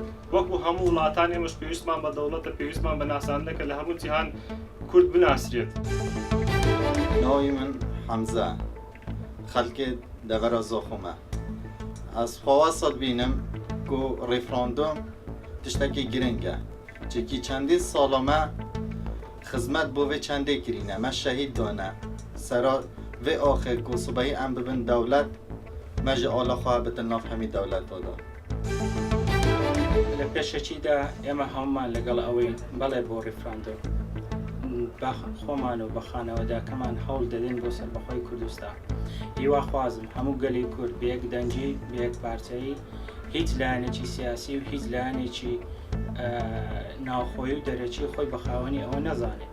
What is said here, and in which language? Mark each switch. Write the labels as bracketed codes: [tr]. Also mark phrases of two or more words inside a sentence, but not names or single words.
[ckb] وەکو هەموو وڵاتانی ئێمەش پێویستمان بە دەوڵەتە، پێویستمان بە ناساندنەکە لە هەموو جیهان کورد بناسرێت. [ku] ناوی من حەمزە، خەڵکێ دەڤەرە زۆخۆمە. ئەس خۆوەسەد بینم کو ڕیفراندۆم تشتێکی گرنگە، چێکی چەندین ساڵەمە خزمەت بۆ vê çendê kirîne me şehîd done sera vê axê ku sibehî em bibin dewlet me ji ala xwe bitin nav hemî dewleta da. [ckb] لە پێشەکیدا ئێمە هەمومان لەگەڵ ئەوەی بەڵێ بۆ ڕیفراندۆم بە خۆمان و بە خانەوەداکەمان هەوڵ دەدەین بۆ سەربەخۆی کوردستان. هیوا خوازم هەموو گەلی کورد بە یەک دەنگی بە یەک پارچەیی هیچ لایەنێکی سیاسی و هیچ لایەنێکی ناوخۆی و دەرەکی خۆی بە خاوەنی ئەوە نەزانێت.